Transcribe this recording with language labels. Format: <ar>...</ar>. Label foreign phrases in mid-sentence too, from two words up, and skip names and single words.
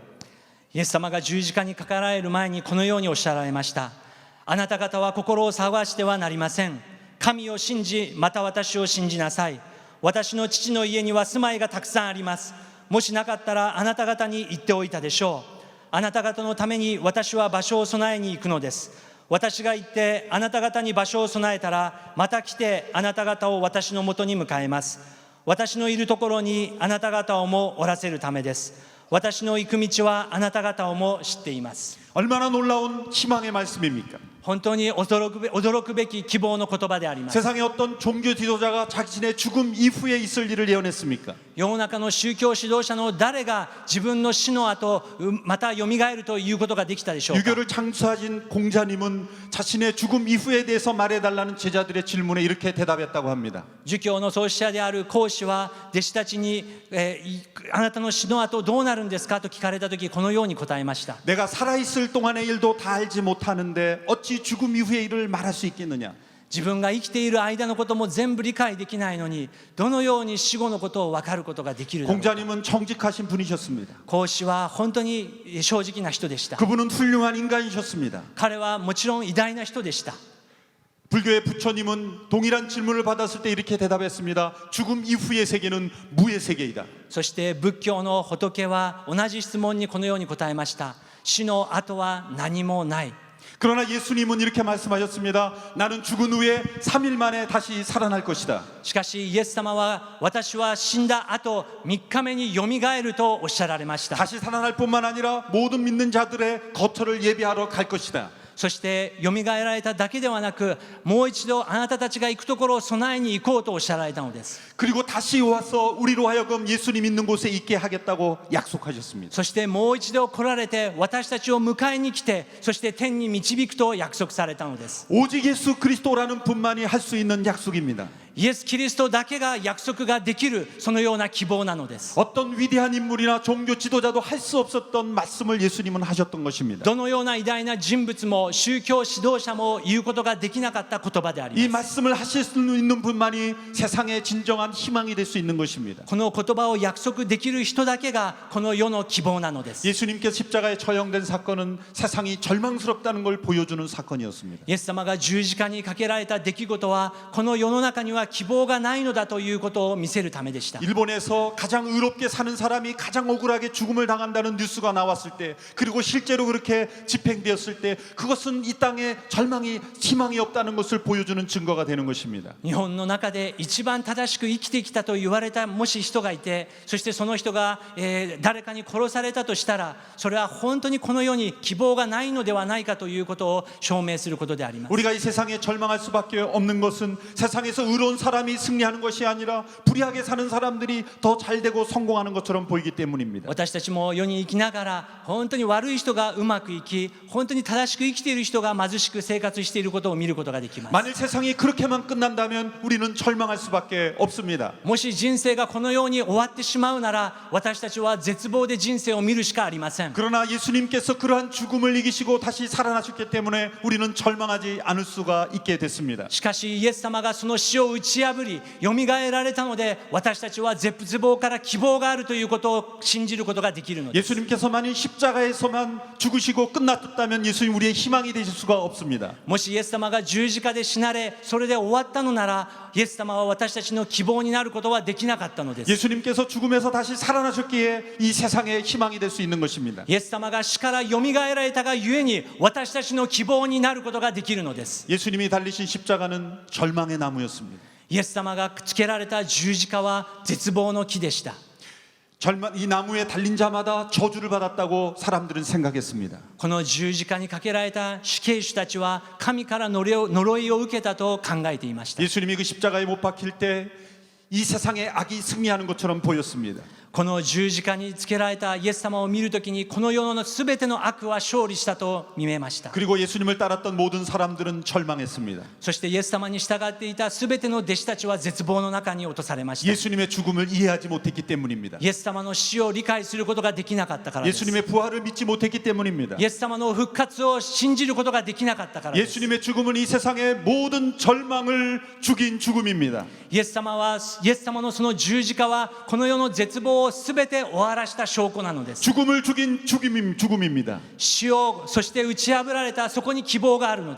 <ja>イエス様が十字架にかかられる前にこのようにおっしゃられました。あなた方は心を騒がしてはなりません。神を信じまた私を信じなさい。私の父の家には住まいがたくさんあります。もしなかったらあなた方に言っておいたでしょう。あなた方のために私は場所を備えに行くのです。私が行ってあなた方に場所を備えたらまた来てあなた方を私のもとに迎えます。私のいるところにあなた方をもおらせるためです。私の行く道はあなた方をも知っています。</ja> <ko>얼마나 놀라운 희망의 말씀입니까?</ko> <ja>本当に驚くべき希望の言葉であります。</ja> <ko>세상에 어떤 종교 지도자가 자신의 죽음 이후에 있을 일을 예언했습니까?</ko> <ja>世の中の宗教指導者の誰が自分の死の後またよみがえるということができたでしょうか。</ja> <ko>유교를 창수하신 공자님은 자신의 죽음 이후에 대해서 말해달라는 제자들의 질문에 이렇게 대답했다고 합니다.</ko> <ja>儒教の創始者である孔子は弟子たちに、あなたの死の後どうなるんですかと聞かれた時このように答えました。</ja> <ko>내가 살아있을 동안의 일도 다 알지 못하는데 어찌 죽음 이후의 일을 말할 수 있겠느냐?</ko> <ja>自分が生きている間のことも全部理解できないのにどのように死後のことを分かることができるだろうか。</ja> <ko>공자님은 정직하신 분이셨습니다.</ko> <ja>孔子は本当に正直な人でした。</ja> <ko>그분은 훌륭한 인간이셨습니다.</ko> <ja>彼はもちろん偉大な人でした。</ja> <ko>불교의 부처님은 동일한 질문을 받았을 때 이렇게 대답했습니다. 죽음 이후의 세계는 무의 세계이다.</ko> <ja>そして仏教の仏は同じ質問にこのように答えました。死の後は何もない。</ja> <ko>그러나 예수님은 이렇게 말씀하셨습니다. 나는 죽은 후에 3일 만에 다시 살아날 것이다.</ko> <ja>しかしイエス様は私は死んだ後3日目によみがえるとおっしゃられました。</ja> <ko>다시 살아날 뿐만 아니라 모든 믿는 자들의 거처를 예비하러 갈 것이다.</ko> <ja>そしてよみがえられただけではなくもう一度あなたたちが行くところを備えに行こうとおっしゃられたのです。</ja> <ko>그리고 다시 와서 우리로 하여금 예수님 있는 곳에 있게 하겠다고 약속하셨습니다.</ko> <ja>そしてもう一度来られて私たちを迎えに来てそして天に導くと約束されたのです。</ja> <ko>오직 예수 그리스도라는 분만이 할 수 있는 약속입니다.</ko> <ja>イエス・キリストだけが約束ができるそのような希望なのです。</ja> <ko>어떤 위대한 인물이나 종교 지도자도 할 수 없었던 말씀을 예수님은 하셨던 것입니다.</ko> <ja>どのような偉大な人物も宗教指導者も言うことができなかった言葉であり</ja> <ko>이</ko> <ja>ます。</ja> <ko>말씀을 하실 수 있는 분만이 세상의 진정한 희망이 될 수 있는 것입니다.</ko> <ja>この言葉を約束できる人だけがこの世の希望なのです。</ja> <ko>예수님께서 십자가에 처형된 사건은 세상이 절망스럽다는 걸 보여주는 사건이었습니다.</ko> <ja>イエス様が十字架にかけられた出来事はこの世の中には希望がないのだということを見せるためでした。</ja> <ko>일본에서 가장 의롭게 사는 사람이 가장 억울하게 죽음을 당한다는 뉴스가 나왔을 때 그리고 실제로 그렇게 집행되었을 때 그것은 이 땅에 절망이 희망이 없다는 것을 보여주는 증거가 되는 것입니다.</ko> <ja>日本の中で一番正しく生きてきたと言われたもし人がいてそしてその人が、誰かに殺されたとしたらそれは本当にこの世に希望がないのではないかということを証明することであります。</ja> <ko>우리가 이 세상에 절망할 수밖에 없는 것은 세상에서 의로운 사람이 승리하는 것이 아니라 불의하게 사는 사람들이 더 잘되고 성공하는 것처럼 보이기 때문입니다.</ko> <ja>私たちも世に生きながら本当に悪い人がうまく生き本当に正しく生きている人が貧しく生活していることを見ることができます。</ja> <ko>만일 세상이 그렇게만 끝난다면 우리는 절망할 수밖에 없습니다.</ko> <ja>もし人生がこのように終わってしまうなら私たちは絶望で人生を見るしかありません。</ja> <ko>그러나 예수님께서 그러한 죽음을 이기시고 다시 살아나셨기 때문에 우리는 절망하지 않을 수가 있게 됐습니다.</ko> <ja>しかしイエス様がその死を打ちち破りよみがえられたので、私たちは絶望から希望があるということを信じることができるのです。</ja> <ko>예수님께서 만일 십자가에서만 죽으시고 끝났다면 예수님 우리의 희망이 되실 수가 없습니다.</ko> <ja>もしイエス様が十字架で死なれ、それで終わったのなら、イエス様は私たちの希望になることはできなかったのです。</ja> <ko>예수님께서 죽음에서 다시 살아나셨기에 이 세상의 희망이 될 수 있는 것입니다.</ko> <ja>イエス様が死からよみがえられたがゆえに、私たちの希望になることができるのです。</ja> <ko>예수님이 달리신 십자가는 절망의 나무였습니다.</ko> <ja>イエス様がつけられた十字架は絶望の木でした。</ja> <ko>이 나무에 달린 자마다 저주를 받았다고 사람들은 생각했습니다.</ko> <ja>この十字架にかけられた死刑囚たちは神から呪いを受けたと考えていました。</ja> <ko>예수님이 그 십자가에 못 박힐 때 이 세상의 악이 승리하는 것처럼 보였습니다.</ko> <ja>この十字架につけられたイエス様を見るときに、この世のすべての悪は勝利したと見えました。</ja> <ko>그리고 예수님을 따랐던 모든 사람들은 절망했습니다.</ko> <ja>そしてイエス様に従っていたすべての弟子たちは絶望の中に落とされました。</ja> <ko>예수님의 죽음을 이해하지 못했기 때문입니다.</ko> <ja>イエス様の死を理解することができなかったからです。</ja> <ko>예수님의 부활을 믿지 못했기 때문입니다.</ko> <ja>イエス様の復活を信じることができなかったからです。</ja> <ko>예수님의 죽음은 이 세상의 모든 절망을 죽인 죽음입니다.</ko> <ja>イエス様のその十字架はこの世の絶望をすべて終わらした証拠なのです。</ja> <ko>죽음을 죽인 죽음입니다.</ko> <ja>死をそして打ち破られたそこに希望があるので</ja>